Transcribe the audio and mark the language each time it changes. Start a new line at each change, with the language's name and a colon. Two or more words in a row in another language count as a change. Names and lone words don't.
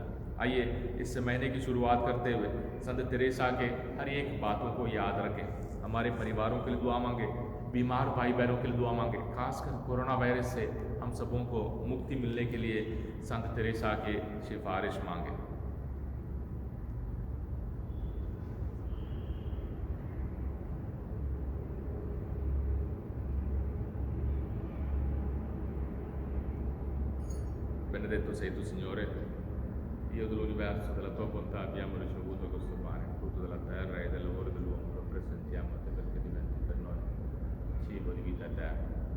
Hindi: आइए इस महीने की शुरुआत करते हुए संत तेरेसा के हर एक बातों को याद रखें, हमारे परिवारों के लिए दुआ मांगे, बीमार भाई बहनों के लिए दुआ मांगे, खासकर कोरोना वायरस से हम सबों को मुक्ति मिलने के लिए संत तेरेसा के सिफारिश मांगे।
Italian: Benedetto sei tu, Signore, Dio dell'universo, della tua bontà abbiamo ricevuto questo pane, frutto della terra e del lavoro dell'uomo, lo presentiamo a te perché diventi per noi cibo di vita eterna.